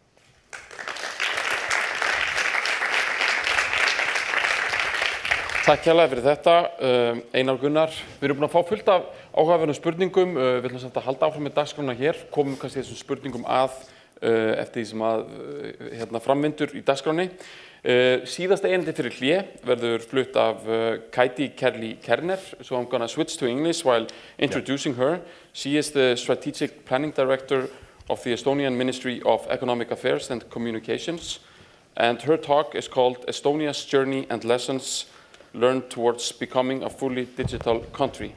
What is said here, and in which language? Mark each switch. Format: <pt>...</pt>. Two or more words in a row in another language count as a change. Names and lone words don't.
<is>Takk hérlega fyrir þetta, Einar Gunnar. Við erum búin að fá fullt af áhugaverðum spurningum. Við ætlum samt að halda áfram með dagskrána hér, komum kannski þessum spurningum eftir því sem að framvindur í dagskráni. Síðasta erindi fyrir hlé verður flutt af Kaidi Kerli Kerner,</is> <en>so I'm gonna switch to English while introducing her. She is the Strategic Planning Director of the Estonian Ministry of Economic Affairs and Communications, and her talk is called Estonia's Journey and Lessons Learned Towards Becoming a Fully Digital Country.</en>